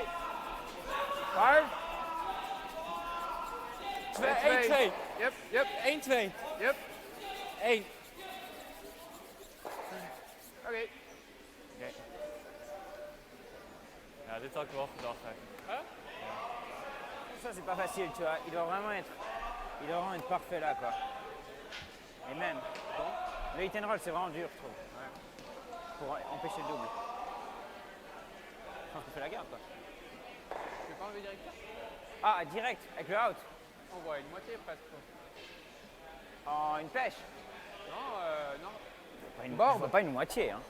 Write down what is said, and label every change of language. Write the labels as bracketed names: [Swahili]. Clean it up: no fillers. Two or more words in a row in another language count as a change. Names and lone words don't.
[Dutch] Maar. 2, 1, 2. Yep. 1, 2. Yep. 1. Oké. Ja, dit had ik wel gedacht eigenlijk. [French] Ça, c'est pas facile, tu vois. Il doit vraiment être parfait là, quoi. Et même, le [English] hit and roll, [French] c'est vraiment dur, je trouve. Pour empêcher le double. Je pense qu'on fait la garde, quoi. Tu veux pas enlever directeur? Ah, direct, avec le out. On voit une moitié presque. En une pêche. Non, non. Pas une moitié, hein.